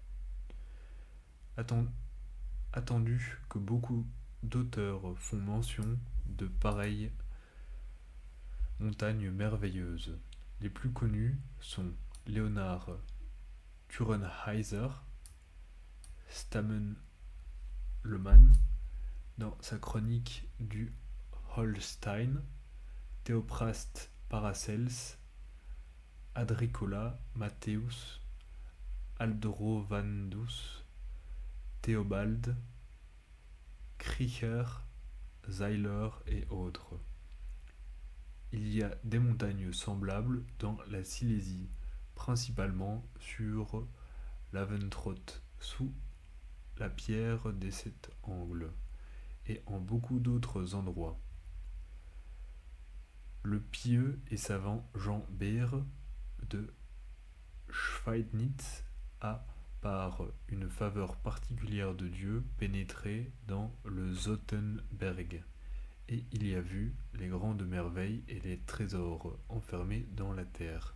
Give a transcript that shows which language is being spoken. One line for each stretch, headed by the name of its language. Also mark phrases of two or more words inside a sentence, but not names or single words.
French: Attendu que beaucoup d'auteurs font mention de pareilles montagnes merveilleuses. Les plus connus sont Leonhard Tyrannhäuser, Stammen Lehmann dans sa chronique du Holstein, Theophrast Paracels, Adricola Matthäus, Aldrovandus, Théobald, Kriecher, Zeiler et autres. Il y a des montagnes semblables dans la Silésie, principalement sur l'Aventroth, sous la pierre des sept angles, et en beaucoup d'autres endroits. Le pieux et savant Jean Beer de Schweidnitz a, par une faveur particulière de Dieu, pénétré dans le Zottenberg, et il y a vu les grandes merveilles et les trésors enfermés dans la terre.